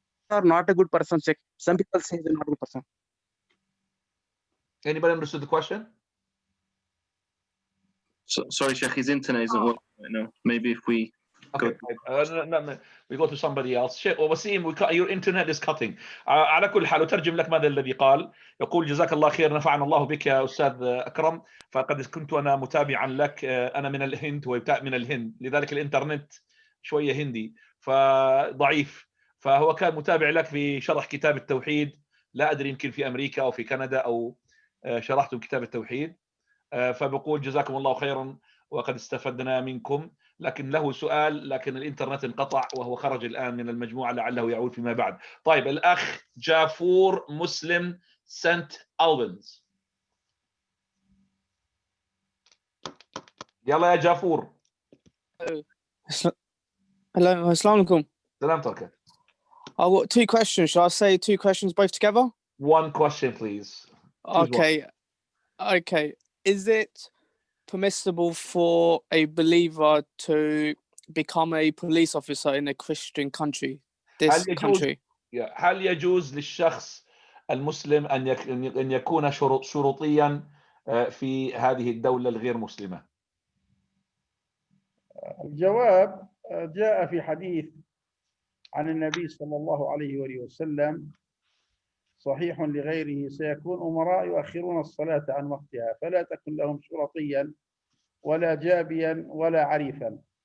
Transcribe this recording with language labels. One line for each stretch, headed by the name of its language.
English: Are not a good person, Sheikh. Some people say they're not a good person. Anybody understood the question? Sorry, Sheikh, his internet isn't working right now. Maybe if we go we go to somebody else.
Arabic: شيخ وسيم
English: your internet is cutting.
Arabic: على كل حال أترجم لك ماذا الذي قال. يقول جزاك الله خير نفعنا الله بك يا أستاذ أكرم. فقد كنت أنا متابعا لك. أنا من الهند ومن الهند لذلك الإنترنت شوية هندي فضعيف. فهو كان متابع لك في شرح كتاب التوحيد. لا أدري يمكن في أمريكا أو في كندا أو شرحتم كتاب التوحيد. فبقول جزاكم الله خيرا وقد استفدنا منكم. لكن له سؤال لكن الانترنت انقطع وهو خرج الآن من المجموعة لعله يعود فيما بعد. طيب الأخ جافور مسلم سنت ألبنز. يلا يا جافور.
English: Hello, assalamu alaikum.
Arabic: سلامتك.
English: I've got two questions. Shall I say two questions both together? One question, please. Choose one. Okay. Is it permissible for a believer to become a police officer in a Christian country? This country.
Arabic: هل يجوز للشخص المسلم أن يكون شرطيا في هذه الدولة الغير مسلمة؟ الجواب جاء في حديث عن النبي صلى الله عليه وآله وسلم صحيح لغيره: سيكون أمراء يؤخرون الصلاة عن وقتها فلا تكن لهم شرطيا ولا جابيا ولا عريفا.